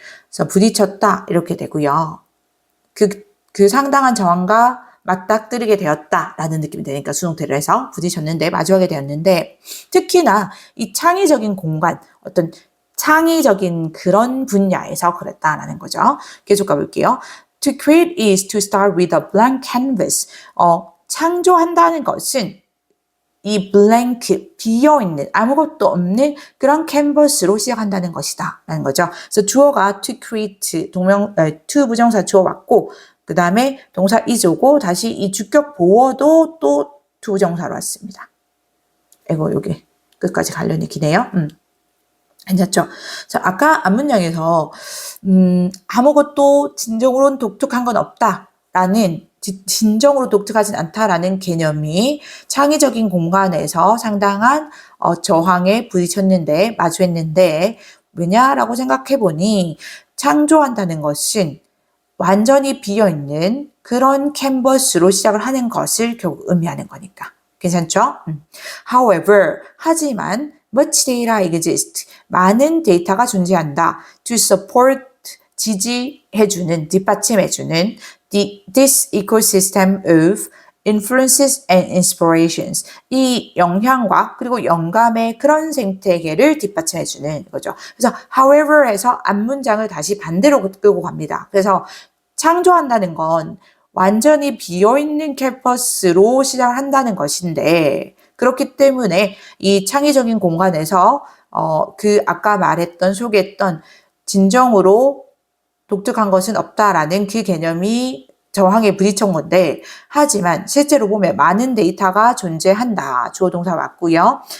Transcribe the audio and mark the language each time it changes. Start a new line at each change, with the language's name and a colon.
Korean: 그래서 부딪혔다 이렇게 되고요. 그 상당한 저항과 맞닥뜨리게 되었다라는 느낌이 되니까 수동태를 해서 부딪혔는데 마주하게 되었는데 특히나 이 창의적인 공간 어떤 창의적인 그런 분야에서 그랬다라는 거죠. 계속 가볼게요.
English: To create is to start with a blank canvas.
Korean: 창조한다는 것은 이 blank, 비어있는, 아무것도 없는 그런 캔버스로 시작한다는 것이다. 라는 거죠. 그래서 주어가 to create, to 부정사 주어 왔고, 그 다음에 동사 is 오고, 다시 이 주격 보어도 또 to 부정사로 왔습니다. 이거 여기 끝까지 관련이 기네요. 괜찮죠? 자, 아까 앞문장에서, 아무것도 진정으로는 독특한 건 없다라는 진정으로 독특하진 않다라는 개념이 창의적인 공간에서 상당한 저항에 부딪혔는데 마주했는데 왜냐라고 생각해보니 창조한다는 것은 완전히 비어있는 그런 캔버스로 시작을 하는 것을 결국 의미하는 거니까 괜찮죠?
English: However, 하지만 much data exists.
Korean: 많은 데이터가 존재한다.
English: To support 지지해주는, 뒷받침해주는 this ecosystem of influences and inspirations.
Korean: 이 영향과 그리고 영감의 그런 생태계를 뒷받침해주는 거죠. 그래서 however 해서 앞문장을 다시 반대로 끌고 갑니다. 그래서 창조한다는 건 완전히 비어있는 캠퍼스로 시작을 한다는 것인데 그렇기 때문에 이 창의적인 공간에서 그 아까 말했던 소개했던 진정으로 독특한 것은 없다라는 그 개념이 저항에 부딪힌 건데 하지만 실제로 보면 많은 데이터가 존재한다. 주어 동사 왔고요.